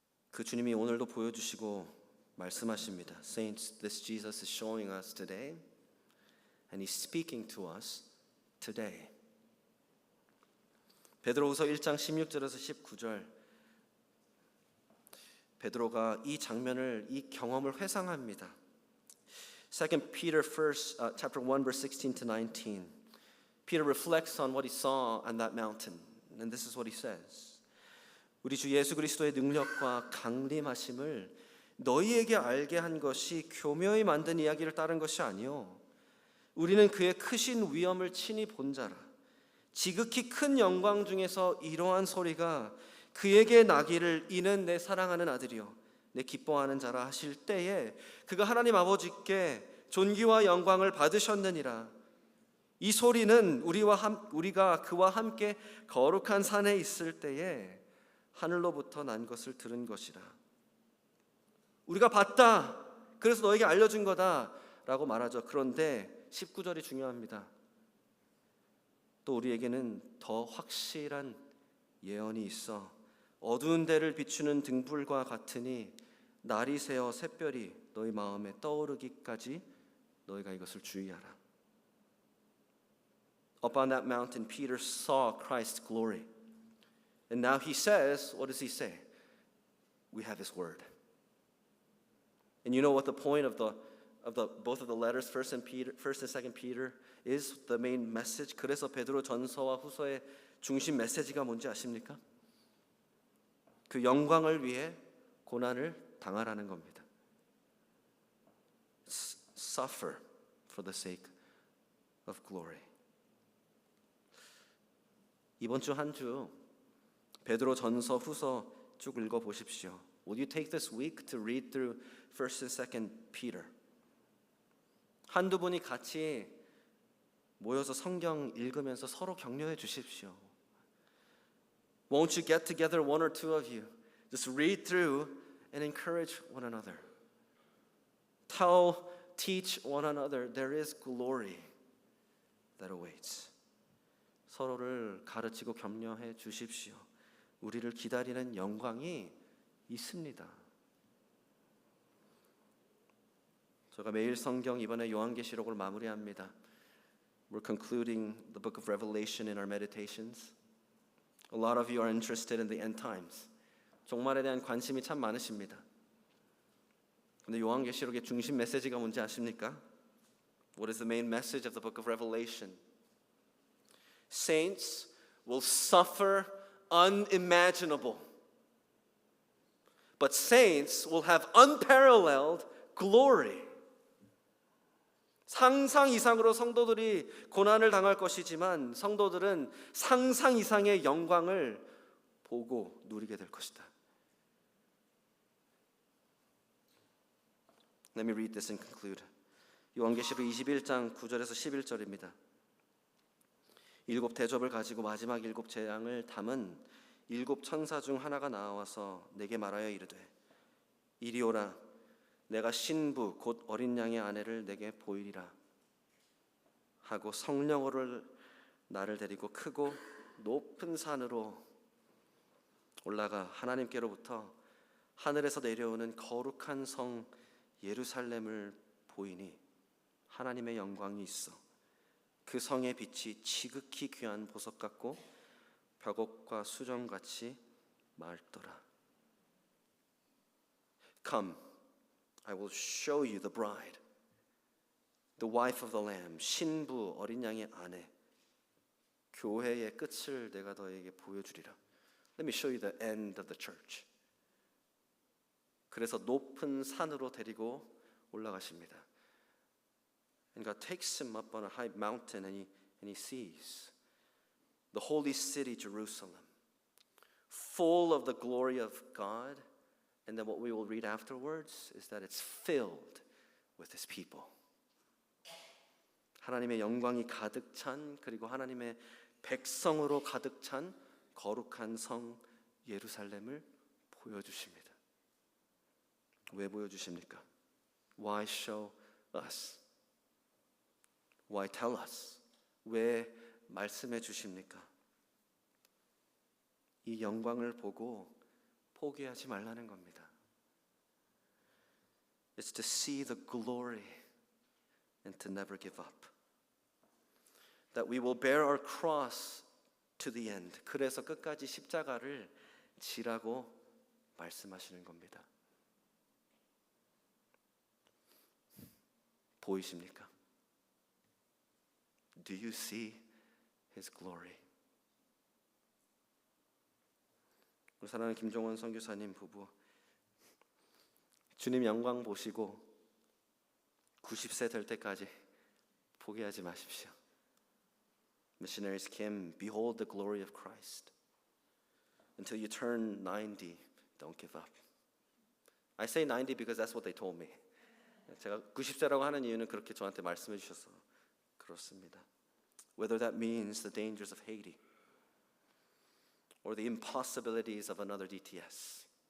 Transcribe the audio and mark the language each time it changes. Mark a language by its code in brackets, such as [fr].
[ko] 그 주님이 오늘도 보여주시고 말씀하십니다. [en] Saints, this Jesus is showing us today, and He's speaking to us today. [ko] 베드로후서 1장 16절에서 19절, 베드로가 이 장면을, 이 경험을 회상합니다. [en] 2 Peter chapter 1 verse 16 to 19. Peter reflects on what he saw on that mountain, and this is what he says. [ko] 우리 주 예수 그리스도의 능력과 강림하심을 너희에게 알게 한 것이 교묘히 만든 이야기를 따른 것이 아니요, 우리는 그의 크신 위엄을 친히 본 자라. 지극히 큰 영광 중에서 이러한 소리가 그에게 나기를, 이는 내 사랑하는 아들이요 내 기뻐하는 자라 하실 때에 그가 하나님 아버지께 존귀와 영광을 받으셨느니라. 이 소리는 우리가 그와 함께 거룩한 산에 있을 때에 하늘로부터 난 것을 들은 것이라. 우리가 봤다, 그래서 너에게 알려준 거다 라고 말하죠. 그런데 19절이 중요합니다. 또 우리에게는 더 확실한 예언이 있어 어두운 데를 비추는 등불과 같으니 날이 새어 샛별이 너희 마음에 떠오르기까지 너희가 이것을 주의하라. [en] Up on that mountain, Peter saw Christ's glory. And now he says, what does he say? We have His word. And you know what the point of both of the letters, First and Second Peter, is the main message. [ko] 그래서 베드로 전서와 후서의 중심 메시지가 뭔지 아십니까? 그 영광을 위해 고난을 당하라는 겁니다. [en] Suffer for the sake of glory. [ko] 이번 주 한 주 베드로 전서 후서 쭉 읽어 보십시오. [en] Would you take this week to read through 1st and 2nd Peter? [ko] 한두 분이 같이 모여서 성경 읽으면서 서로 격려해 주십시오. [en] Won't you get together, one or two of you, just read through and encourage one another. Teach one another there is glory that awaits. [ko] 서로를 가르치고 격려해 주십시오. 우리를 기다리는 영광이 있습니다. 제가 매일 성경, 이번에 요한계시록을 마무리합니다. [en] We're concluding the book of Revelation in our meditations. A lot of you are interested in the end times. [ko] 종말에 대한 관심이 참 많으십니다. 근데 요한계시록의 중심 메시지가 뭔지 아십니까? [en] What is the main message of the book of Revelation? Saints will suffer unimaginable, but saints will have unparalleled glory. [ko] 상상 이상으로 성도들이 고난을 당할 것이지만 성도들은 상상 이상의 영광을 보고 누리게 될 것이다. [en] Let me read this and conclude. [ko] 요한계시록 21장 9절에서 11절입니다. 일곱 대접을 가지고 마지막 일곱 재앙을 담은 일곱 천사 중 하나가 나와서 내게 말하여 이르되, 이리 오라. 내가 신부 곧 어린 양의 아내를 내게 보이리라 하고 성령으로 나를 데리고 크고 높은 산으로 올라가 하나님께로부터 하늘에서 내려오는 거룩한 성 예루살렘을 보이니 하나님의 영광이 있어 그 성의 빛이 지극히 귀한 보석 같고 벽옥과 수정같이 맑더라. [en] Come, I will show you the bride, the wife of the Lamb. [ko] 신부 어린 양의 아내, 교회의 끝을 내가 너에게 보여주리라. [en] Let me show you the end of the church. [ko] 그래서 높은 산으로 데리고 올라가십니다. [en] And God takes him up on a high mountain and he sees the holy city Jerusalem, full of the glory of God. And then what we will read afterwards is that it's filled with his people. [ko] 하나님의 영광이 가득 찬, 그리고 하나님의 백성으로 가득 찬 거룩한 성 예루살렘을 보여주십니다. 왜 보여주십니까? [en] Why show us? Why tell us? [ko] 왜 말씀해 주십니까? 이 영광을 보고 포기하지 말라는 겁니다. [en] It's to see the glory and to never give up. That we will bear our cross to the end. [ko] 그래서 끝까지 십자가를 지라고 말씀하시는 겁니다. 보이십니까? [en] Do you see his glory? [ko] 우리 사랑하는 김종원 선교사님 부부, 주님 영광 보시고 90세 될 때까지 포기하지 마십시오. [en] Missionaries Kim, behold the glory of Christ. Until you turn 90, don't give up. I say 90 because that's what they told me. [ko] 제가 90세라고 하는 이유는 그렇게 저한테 말씀해 주셔서 그렇습니다. [en] Whether that means the dangers of Haiti or the impossibilities of another DTS.